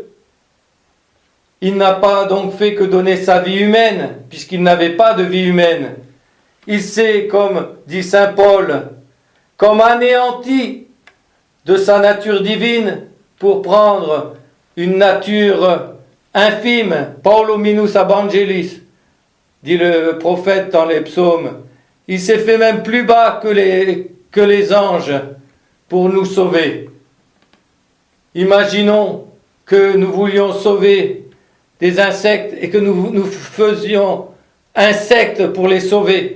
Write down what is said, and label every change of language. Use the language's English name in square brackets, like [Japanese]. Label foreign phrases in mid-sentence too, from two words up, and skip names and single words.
[French] Il n'a pas donc fait que donner sa vie humaine, puisqu'il n'avait pas de vie humaine. Il s'est, comme dit saint Paul, comme anéanti de sa nature divine pour prendre une nature infime, [Latin] Paulo minus ab angelis, [French] dit le prophète dans les psaumes. Il s'est fait même plus bas que les anges pour nous sauver. Imaginons que nous voulions sauver des insectes et que nous faisions insectes pour les sauver.